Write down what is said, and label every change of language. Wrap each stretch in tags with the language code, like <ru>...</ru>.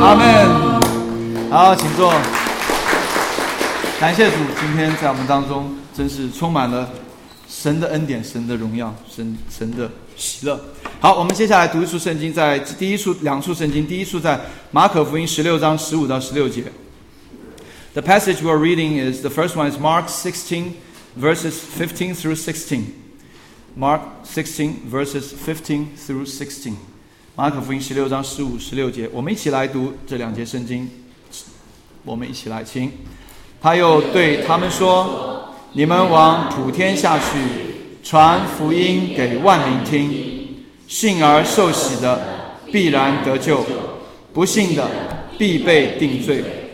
<zh>阿们。好，请坐。感谢主，今天在我们当中真是充满了神的恩典、神的荣耀、神的喜乐。好，我们接下来读一处圣经，在第一处两处圣经，第一处在马可福音16:15-16。</zh> <en>The passage we're reading is the first one is Mark 16:15-16. Mark 16:15-16.</en> <zh>马可福音16:15-16，我们一起来读这两节圣经。我们一起来，请。他又对他们说，你们往普天下去传福音给万民听，信而受洗的必然得救，不信的必被定罪。</zh>